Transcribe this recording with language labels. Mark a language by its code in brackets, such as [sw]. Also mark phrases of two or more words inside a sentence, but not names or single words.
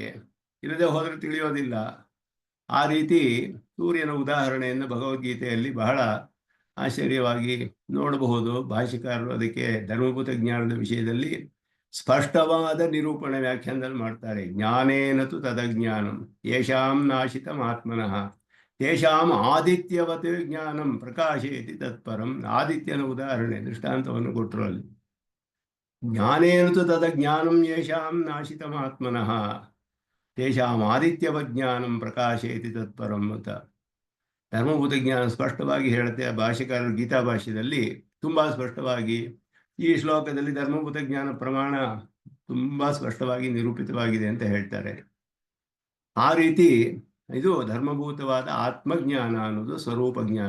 [kn] ಇಲ್ಲದೆ ಹೋದರೆ ತಿಳಿಯೋದಿಲ್ಲ. ಆ ರೀತಿ ಸೂರ್ಯನ ಉದಾಹರಣೆಯನ್ನು ಭಗವದ್ಗೀತೆಯಲ್ಲಿ ಬಹಳ ಆಶ್ಚರ್ಯವಾಗಿ ನೋಡಬಹುದು. ಭಾಷ್ಯಕಾರರು ಅದಕ್ಕೆ ಧರ್ಮಭೂತ ಜ್ಞಾನದ ವಿಷಯದಲ್ಲಿ ಸ್ಪಷ್ಟವಾದ ನಿರೂಪಣೆ ವ್ಯಾಖ್ಯಾನದಲ್ಲಿ ಮಾಡ್ತಾರೆ. [sa] ಜ್ಞಾನೇನತು ತದಜ್ಞಾನಂ ಯೇಷಾಂ ನಾಶಿತಂ ಆತ್ಮನಃ ತೇಷಾಂ ಆದಿತ್ಯವತ್ ಜ್ಞಾನಂ ಪ್ರಕಾಶಯತಿ ತತ್ಪರಂ. [kn] ಆದಿತ್ಯನ ಉದಾಹರಣೆ ದೃಷ್ಟಾಂತವನ್ನು ಕೊಟ್ಟರು ಅಲ್ಲಿ. [sa] ಜ್ಞಾನೇನತು ತದಜ್ಞಾನಂ ಯೇಷಾಂ ನಾಶಿತಂ ಆತ್ಮನಃ ತೇಷಾಂ ಆದಿತ್ಯವತ್ ಜ್ಞಾನಂ ಪ್ರಕಾಶಯತಿ ತತ್ಪರಂ ಅಂತ. [kn] ಧರ್ಮಭೂತ ಜ್ಞಾನ ಸ್ಪಷ್ಟವಾಗಿ ಹೇಳುತ್ತೆ. ಭಾಷೆಕಾರರು ಗೀತಾ ಭಾಷ್ಯದಲ್ಲಿ ತುಂಬ ಸ್ಪಷ್ಟವಾಗಿ ಈ ಶ್ಲೋಕದಲ್ಲಿ ಧರ್ಮಭೂತ ಜ್ಞಾನ ಪ್ರಮಾಣ ತುಂಬ ಸ್ಪಷ್ಟವಾಗಿ ನಿರೂಪಿತವಾಗಿದೆ ಅಂತ ಹೇಳ್ತಾರೆ. ಆ ರೀತಿ ಇದು ಧರ್ಮಭೂತವಾದ ಆತ್ಮಜ್ಞಾನ ಅನ್ನೋದು ಸ್ವರೂಪ ಜ್ಞಾನ.